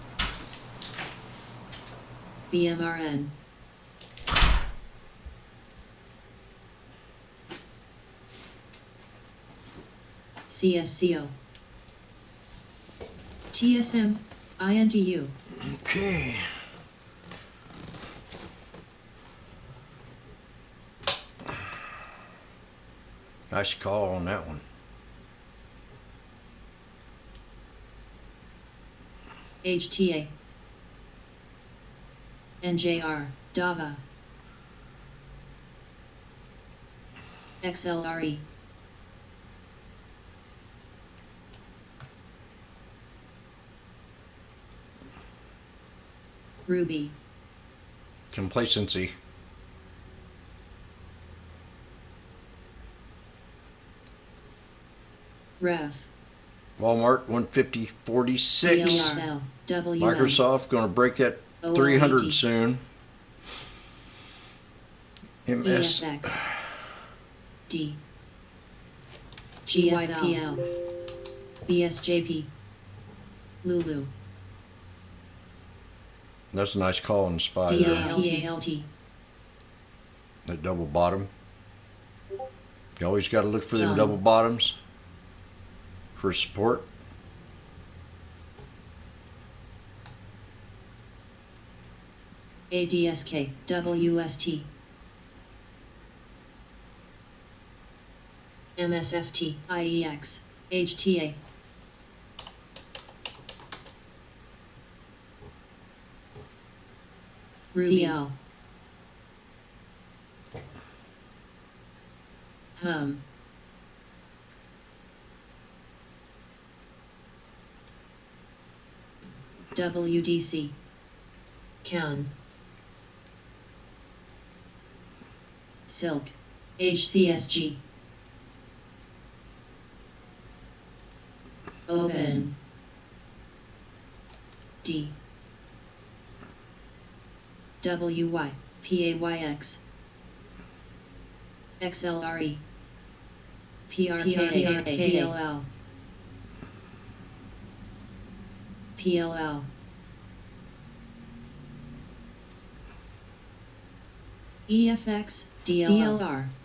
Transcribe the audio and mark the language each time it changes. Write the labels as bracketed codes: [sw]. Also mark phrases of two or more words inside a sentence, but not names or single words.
[en] BMRN. CSCO. TSM, INTU. Okay. Nice call on that one. HTA. NJR, DAVA. XLRE. Ruby. Complacency. Rev. Walmart 150.46. DLRL, WM. Microsoft going to break that OLED. 300 soon. MS. EFX. D. GYPL. BSJP. Lulu. That's a nice call on the spy there. DLPALT. That double bottom. You always got to look for them Some. double bottoms for support. ADSK, WST. MSFT, IEX, HTA. Ruby. CL. WDC. CAN. Silk. HCSG. Open. D. WY. PAYX. XLRE. PRKKL. PLL. EFX, DLR.